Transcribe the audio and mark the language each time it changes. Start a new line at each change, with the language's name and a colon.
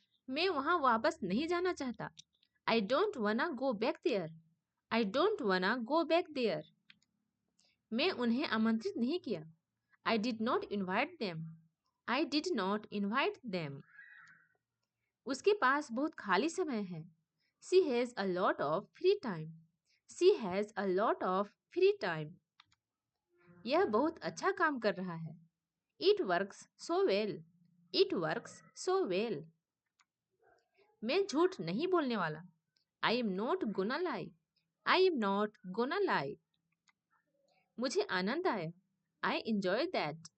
Hindi: मैं वहां वापस नहीं जाना चाहता।
English: I don't wanna go back there. I don't wanna go back there.
Hindi: मैं उन्हें आमंत्रित नहीं किया।
English: I did not invite them. I did not invite them.
Hindi: उसके पास बहुत खाली समय है।
English: She has a lot of free time. She has a lot of free time.
Hindi: यह बहुत अच्छा काम कर रहा है।
English: It works so well. It works so well.
Hindi: मैं झूठ नहीं बोलने वाला। I am not gonna lie.
English: I am not gonna lie. मुझे आनंद आया। I enjoy that.